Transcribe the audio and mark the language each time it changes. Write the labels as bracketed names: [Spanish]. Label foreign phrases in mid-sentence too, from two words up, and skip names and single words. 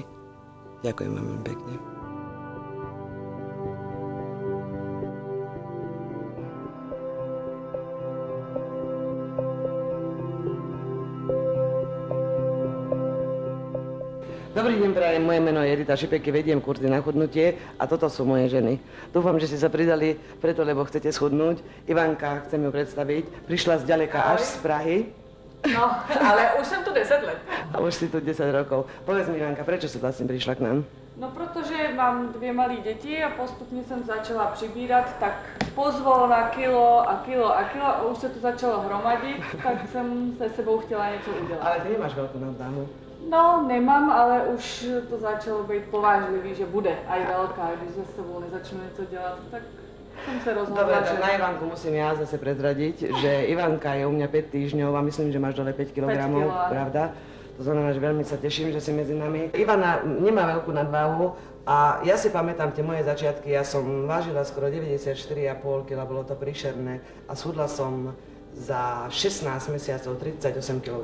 [Slovak] Ďakujem vám veľmi pekne. Dobrý deň, prajem, moje meno je Edita Šipeky, vediem kurzy na chudnutie a toto sú moje ženy. Dúfam, že ste sa pridali preto, lebo chcete schudnúť. Ivanka, chcem ju predstaviť, prišla zďaleka až z Prahy. [Czech] No, ale už jsem tu 10 let. [Slovak] A už si tu 10 rokov. Povedz mi, Ivanka, prečo si vlastne prišla k nám? [Czech] No, protože mám 2 malé děti a postupně jsem začala přibírat, tak pozvolna kilo a kilo a kilo a už se to začalo hromadit, tak jsem se sebou chtěla něco udělat. [Slovak] Ale ty nemáš veľkú nadváhu. [Czech] No, nemám, ale už to začalo být povážlivý, že bude aj velká, když se sebou nezačnu něco dělat, tak jsem se rozhodla, [Slovak] Dobre, [Czech] že... [Slovak] na Ivanku musím ja zase prezradiť, že Ivanka je u mňa 5 týždňov a myslím, že máš dole 5 kg, pravda? To znamená, že veľmi sa teším, že si medzi nami. Ivana nemá veľkú nadváhu a ja si pamätám tie moje začiatky, ja som vážila skoro 94,5 kg, bolo to príšerné a schudla som za 16 mesiacov 38 kg.